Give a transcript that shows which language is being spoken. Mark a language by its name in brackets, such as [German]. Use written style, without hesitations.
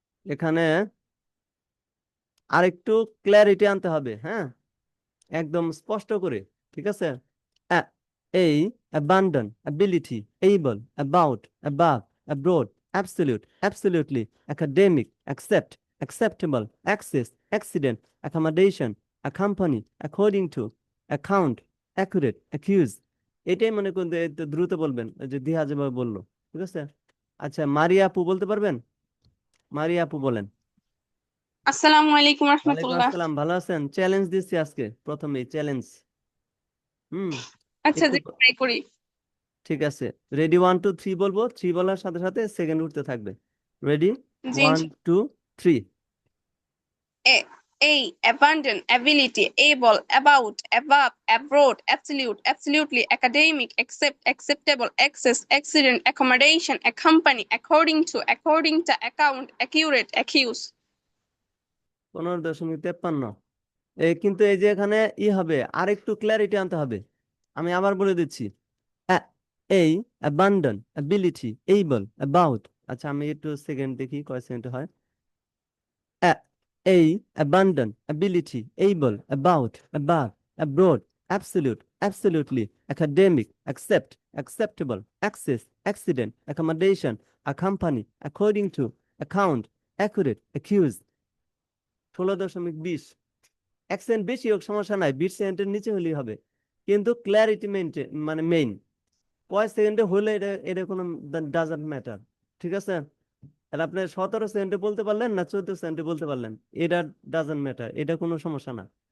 [Bangla] এখানে আরেকটু ক্ল্যারিটি আনতে হবে, হ্যাঁ, একদম স্পষ্ট করে, ঠিক আছে? [English] এই abandon, ability, able, about, above, abroad, absolute, absolutely, academic, accept, acceptable, access, accident, accommodation, accompany, according to, account, accurate, accuse। [Bangla] এটাই মনে করুন যে একটু দ্রুত বলবেন, ওই যে দিহা যেভাবে বললো, ঠিক আছে? আচ্ছা, মারিয়া আপু বলতে পারবেন? মারিয়া আপু বলেন। আসসালামু আলাইকুম ওয়ালাইকুম রহমতুল্লাহ। আসসালাম, ভালো আছেন? চ্যালেঞ্জ দিচ্ছি আজকে, প্রথমেই চ্যালেঞ্জ। হুম, আচ্ছা, একটু যে ট্রাই করি। ঠিক আছে। রেডি? 1 2 3 বলবো, 3 বলার সাথে সাথে সেকেন্ড উঠতে থাকবে। Ready? G 1 2 3 [English] A, abundant, ability, able, about, above, abroad, absolute, absolutely, academic, accept, acceptable, access, accident, accommodation, accompany, according to, account, accurate, accuse. [Bangla] 15.53। কিন্তু এই যে এখানে হবে, আর একটু ক্ল্যারিটি আনতে হবে। আমি আবার বলে দিচ্ছি। এই [English] abandon, ability, able, about। [Bangla] আচ্ছা, আমি একটু সেকেন্ড দেখি কয় সেকেন্ড হয়। [English] abandon, ability, able, about, above, abroad, absolute, absolutely, academic, accept, acceptable, access, accident, accommodation, accompany, according to, account, accurate, accuse। [Bangla] 16.20। Accent বেশি হোক সমস্যা নাই, বিট সেকেন্ডের নিচে হলেই হবে, কিন্তু ক্ল্যারিটি মেইনটেইন, মানে মেইন। কয় সেকেন্ডে হলে এটা এটা কোনো ডাজন্ট ম্যাটার, ঠিক আছে? আর আপনি 17 সেকেন্ডে বলতে পারলেন না 14 সেকেন্ডে বলতে পারলেন, এটা ডাজন্ট ম্যাটার, এটা কোনো সমস্যা না।